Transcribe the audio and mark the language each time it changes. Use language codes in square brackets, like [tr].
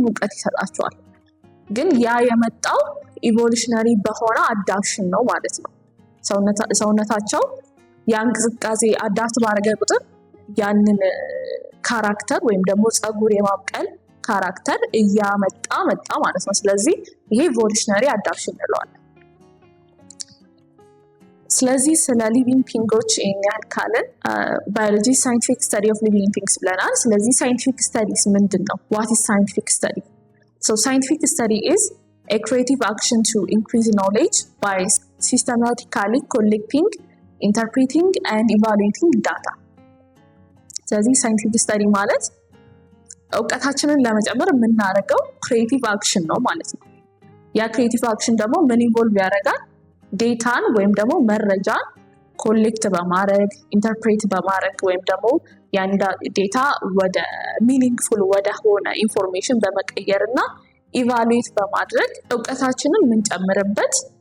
[am] ሙቀት ይሰጣቸዋል። ግን ያ የመጣው ኢቮሉሽነሪ በሆነ አዳፕሽን ነው ማለት ነው። ሰውነታቸው ያን ቅዝቃዜ አዳፕት ባደረገ ቁጥር ያንን ካራክተር ወይም ደግሞ ፀጉር የማብቀል ካራክተር እያመጣ መጣ ማለት ነው። ስለዚህ ይሄ ኢቮሉሽነሪ አዳፕሽን እንለዋለን። ስለዚህ ስለ ሊቪንግ ቲንጎች ይሄን ያህል ካልን ባዮሎጂ [en] ሳይንቲፊክ ስተዲ ኦፍ ሊቪንግ ቲንግስ [am] ብለናል። ስለዚህ ሳይንቲፊክ ስተዲስ ምንድን ነው? [en] ዋት ኢዝ ሳይንቲፊክ ስተዲ? So scientific study is a creative action to increase knowledge by systematically collecting, interpreting and evaluating data. [am] ስለዚህ ሳይንቲፊክ ስተዲ ማለት እውቀታችንን ለመጨመር የምናደርገው ክሬቲቭ አክሽን ነው ማለት ነው። ያ ክሬቲቭ አክሽን ደግሞ ምን ኢንቮልቭ ያደርጋል? ዴታን ወይም ደግሞ መረጃን ኮሌክት በማድረግ ኢንተርፕሬት በማድረግ ወይም ደግሞ ያን ዴታ ወደ ሚኒንግፉል ወደ ሆነ ኢንፎርሜሽን በመቀየር እና ኢቫሉዌት በማድረግ እውቀታችንን የምንጨምርበት